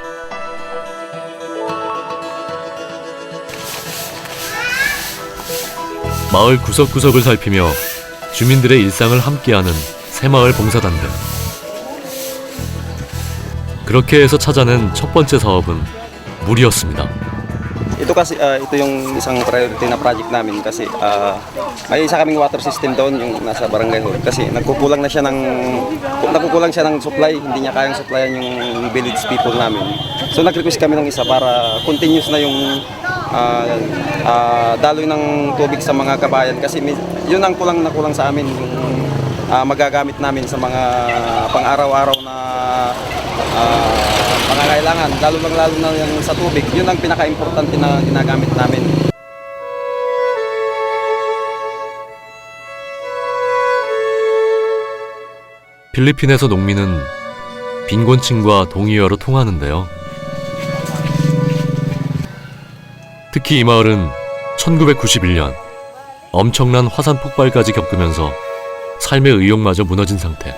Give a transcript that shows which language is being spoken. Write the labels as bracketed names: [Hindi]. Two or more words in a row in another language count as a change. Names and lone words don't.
[Korean] 마을 구석구석을 살피며 주민들의 일상을 함께하는 새마을 봉사단들. 그렇게 해서 찾아낸 첫 번째 사업은 물이었습니다. [Filipino] Ito kasi ito yung isang priority na project namin kasi may isa kaming [English] water system [Filipino] doon yung nasa barangay hall kasi nagkukulang siya ng supply, hindi niya kayang supplyan yung [English] village people [Filipino] namin. So nag-request kami ng isa para continuous na yung daloy ng tubig sa mga kabayan kasi yun ang kulang sa amin yung magagamit namin sa mga pang-araw-araw na pangangailangan, lalo na yung sa tubig. Yun ang pinaka-importante na ginagamit namin. [Korean] 필리핀에서 농민은 빈곤층과 동의어로 통하는데요. 특히 이 마을은 1991년 엄청난 화산 폭발까지 겪으면서 삶의 의욕마저 무너진 상태.